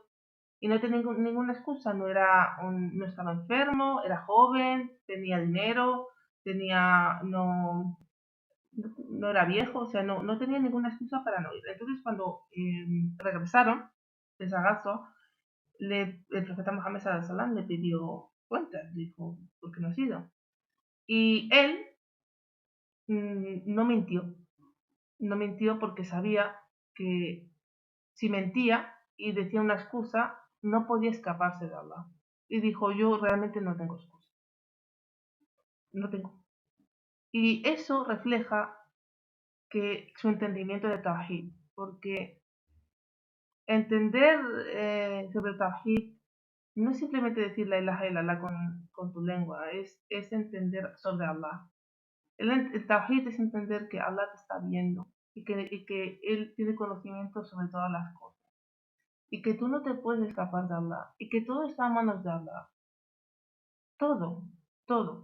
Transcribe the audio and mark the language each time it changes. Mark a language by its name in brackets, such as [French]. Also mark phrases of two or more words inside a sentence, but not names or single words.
[Spanish] Y no tenía ninguna excusa, no estaba enfermo, era joven, tenía dinero, no era viejo, o sea, no tenía ninguna excusa para no ir. Entonces cuando regresaron de Sagazo, el profeta Mohammed [Arabic] صلى الله عليه وسلم [Spanish] le pidió cuentas, dijo, ¿por qué no has ido? Y él no mintió porque sabía que si mentía y decía una excusa, no podía escaparse de Allah. Y dijo, yo realmente no tengo excusa. No tengo. Y eso refleja que su entendimiento de Tawhid, porque entender sobre Tawhid no es simplemente decir [Arabic] لا إله إلا الله [Spanish] con tu lengua, es entender sobre Allah. El Tawhid es entender que Allah te está viendo y que Él tiene conocimiento sobre todas las cosas y que tú no te puedes escapar de Allah y que todo está a manos de Allah. Todo, todo.